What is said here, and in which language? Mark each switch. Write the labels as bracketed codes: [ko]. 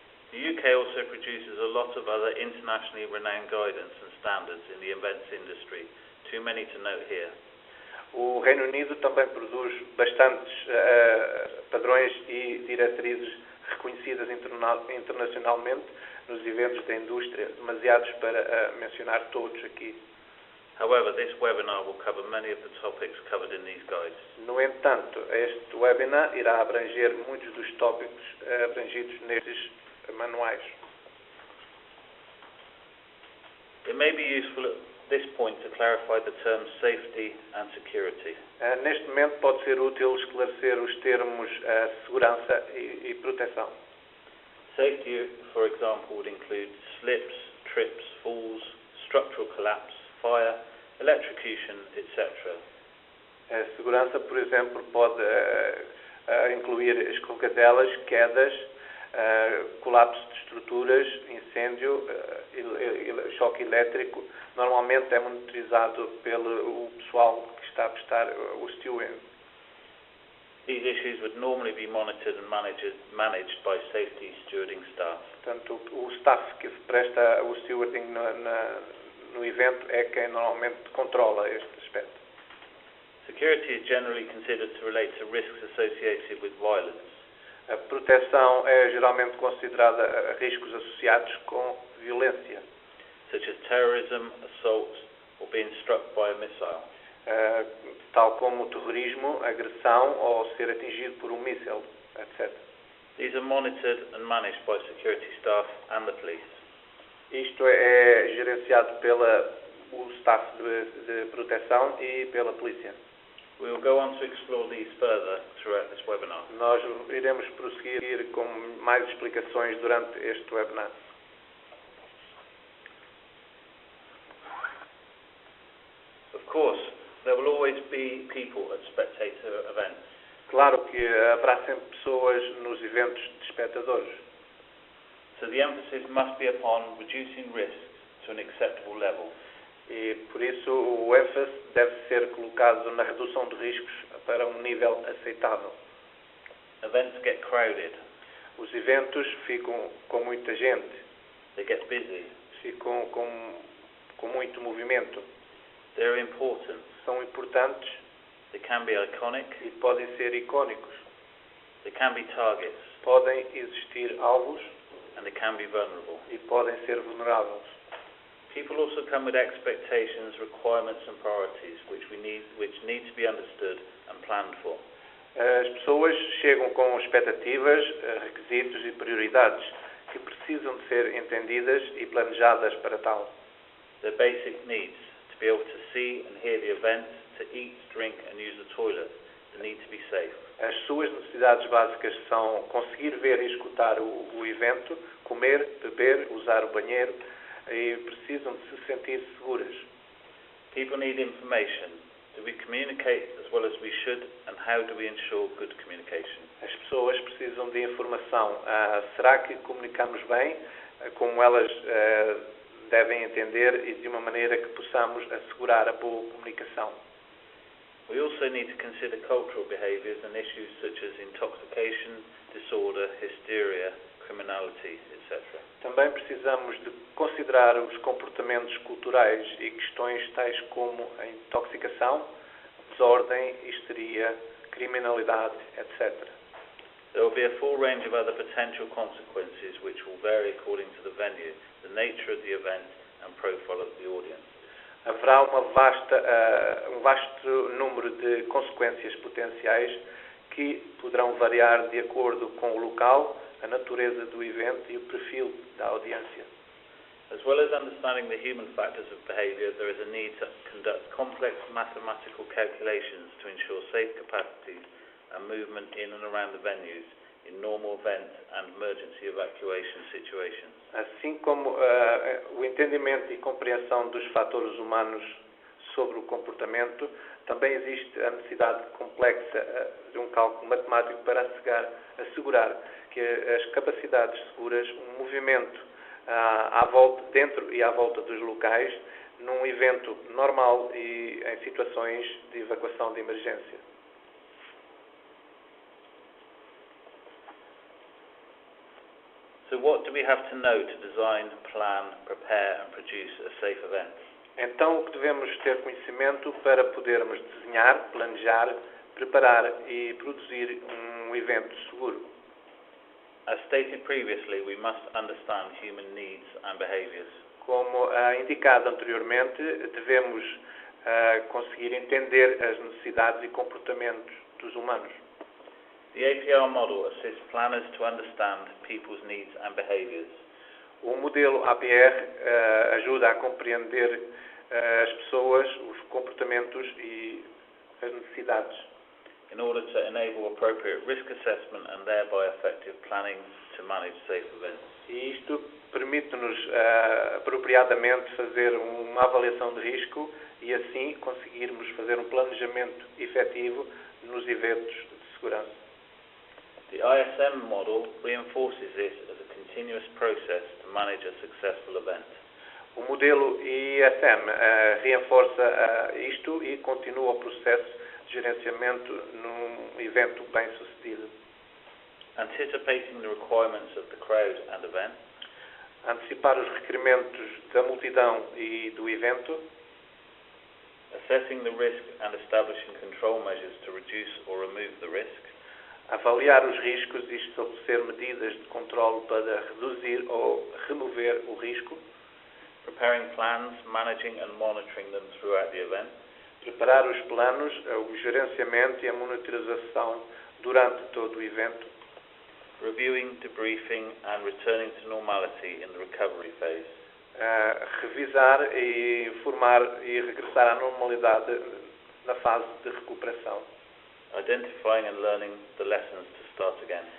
[en] The UK also produces a lot of other internationally renowned guidance and standards in the events industry, too many to note here. [pt] O Reino Unido também produz bastantes padrões e diretrizes reconhecidas internacionalmente nos eventos da indústria, demasiados para mencionar todos aqui. [en] However, this webinar will cover many of the topics covered in these guides. [pt] No entanto, este webinar irá abranger muitos dos tópicos abrangidos nestes manuais. [en] It may be useful at this point to clarify the terms safety and security. [pt] Neste momento pode ser útil esclarecer os termos segurança e proteção. [en] Safety, for example, would include slips, trips, falls, structural collapse, fire, electrocution, etc. [pt] A segurança, por exemplo, pode incluir escorregadelas, quedas, colapso de estruturas, incêndio, choque elétrico. Normalmente é monitorizado pelo pessoal que está a prestar o stewing. [en] These issues would normally be monitored and managed by safety stewarding staff. [pt] Portanto, o staff que presta o stewarding no evento é quem normalmente controla este aspecto. [en] Security is generally considered to relate to risks associated with violence. [pt] A proteção é geralmente considerada riscos associados com violência, [en] such as terrorism, assault, or being struck by a missile. [pt] Tal como o terrorismo, agressão ou ser atingido por um míssil, etc. [en] These are monitored and managed by security staff and the police. [pt] Isto é gerenciado pelo staff de proteção e pela polícia. [en] We will go on to explore these further throughout this webinar. [pt] Nós iremos prosseguir com mais explicações durante este webinar. [en] Of course, there will always be people at spectator events. [pt] Claro que haverá sempre pessoas nos eventos de espectadores. [en] So the emphasis must be upon reducing risks to an acceptable level. [pt] E por isso o ênfase deve ser colocado na redução de riscos para um nível aceitável. [en] Events get crowded. [pt] Os eventos ficam com muita gente. [en] They get busy. [pt] Ficam com muito movimento. [en] They're important. [pt] São importantes. [en] They can be iconic. [pt] E podem ser icónicos. [en] They can be targets. [pt] Podem existir alvos. [en] And they can be vulnerable. [pt] E podem ser vulneráveis. [en] People also come with expectations, requirements and priorities which need to be understood and planned for. [pt] As pessoas chegam com expectativas, requisitos e prioridades que precisam de ser entendidas e planejadas para tal. [en] Their basic needs, to be able to see and hear the event, to eat, drink and use the toilet, the need to be safe. [pt] As suas necessidades básicas são conseguir ver e escutar o evento, comer, beber, usar o banheiro e precisam de se sentir seguras. [en] People need information. Do we communicate as well as we should, and how do we ensure good communication? [pt] As pessoas precisam de informação. Será que comunicamos bem, como elas devem entender e de uma maneira que possamos assegurar a boa comunicação? [en] We also need to consider cultural behaviours and issues such as intoxication, disorder, hysteria, criminality, etc. [pt] Também precisamos de considerar os comportamentos culturais e questões tais como a intoxicação, desordem, histeria, criminalidade, etc. [en] There will be a full range of other potential consequences which will vary according to the venue, the nature of the event and profile of the audience. [pt] Haverá um vasto número de consequências potenciais que poderão variar de acordo com o local, a natureza do evento e o perfil da audiência. [en] As well as understanding the human factors of behaviour, there is a need to conduct complex mathematical calculations to ensure safe capacities and movement in and around the venues in normal event and emergency evacuation situations. [pt] Assim como o entendimento e compreensão dos fatores humanos sobre o comportamento, também existe a necessidade complexa de um cálculo matemático para assegurar que as capacidades seguras, um movimento dentro e à volta dos locais, num evento normal e em situações de evacuação de emergência. [en] So what do we have to know to design, plan, prepare and produce a safe event? [pt] Então, o que devemos ter conhecimento para podermos desenhar, planejar, preparar e produzir um evento seguro? [en] As stated previously, we must understand human needs and behaviours. [pt] Como indicado anteriormente, devemos conseguir entender as necessidades e comportamentos dos humanos. [en] The APR model assists planners to understand people's needs and behaviours. [pt] O modelo APR ajuda a compreender as pessoas, os comportamentos e as necessidades, [en] in order to enable appropriate risk assessment and thereby effective planning to manage safe events. [pt] E isto permite-nos apropriadamente fazer uma avaliação de risco e assim conseguirmos fazer um planejamento efetivo nos eventos de segurança. [en] The ISM model reinforces this as a continuous process to manage a successful event. [pt] O modelo ISM reforça isto e continua o processo de gerenciamento num evento bem-sucedido. [en] Anticipating the requirements of the crowd and event. [pt] Antecipar os requerimentos da multidão e do evento. [en] Assessing the risk and establishing control measures to reduce or remove the risk. [pt] Avaliar os riscos e estabelecer medidas de controle para reduzir ou remover o risco. [en] Preparing plans, managing and monitoring them throughout the event. [pt] Preparar os planos, o gerenciamento e a monitorização durante todo o evento. [en] Reviewing, debriefing and returning to normality in the recovery phase. [pt] Revisar e informar e regressar à normalidade na fase de recuperação. [en] Identifying and learning the lessons to start again.